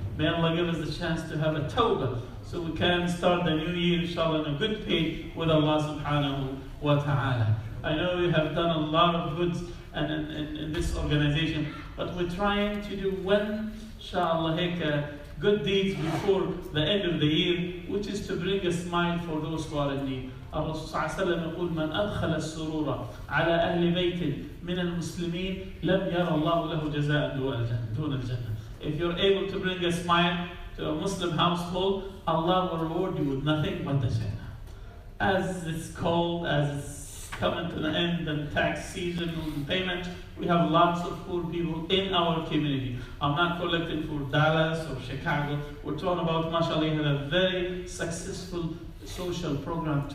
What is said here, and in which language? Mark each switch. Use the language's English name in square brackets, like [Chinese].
[English] May Allah give us the chance to have a tawbah, so we can start the new year, inshallah, in a good pace with Allah subhanahu wa ta'ala. I know we have done a lot of good in this organization, but we're trying to do one, inshallah, good deeds before the end of the year, which is to bring a smile for those who are in need. [Arabic] الرسول صلى الله عليه وسلم يقول من أدخل السرور على أهل بيت من المسلمين لم يرى الله له جزاء دون الجنة. [English] If you're able to bring a smile to a Muslim household, Allah will reward you with nothing but the Jannah. As it's cold, as it's coming to the end and tax season and payment, we have lots of poor people in our community. I'm not collecting for Dallas or Chicago. We're talking about, mashallah, had a very successful social program.